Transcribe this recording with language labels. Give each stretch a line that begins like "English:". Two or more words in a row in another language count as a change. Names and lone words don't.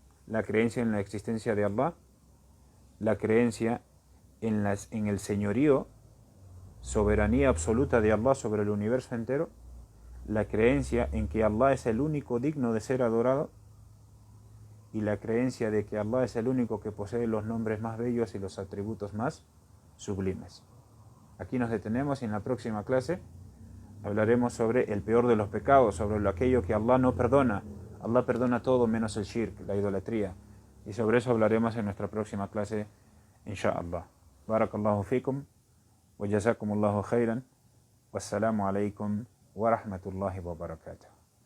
Spanish: la creencia en la existencia de Allah, la creencia en el señorío, soberanía absoluta de Allah sobre el universo entero, la creencia en que Allah es el único digno de ser adorado y la creencia de que Allah es el único que posee los nombres más bellos y los atributos más sublimes. Aquí nos detenemos y en la próxima clase hablaremos sobre el peor de los pecados, sobre aquello que Allah no perdona. Allah perdona todo menos el shirk, la idolatría. Y sobre eso hablaremos en nuestra próxima clase,
Arabic: إن شاء الله. بارك الله فيكم، وجزاكم الله خيرا، والسلام عليكم ورحمة الله وبركاته.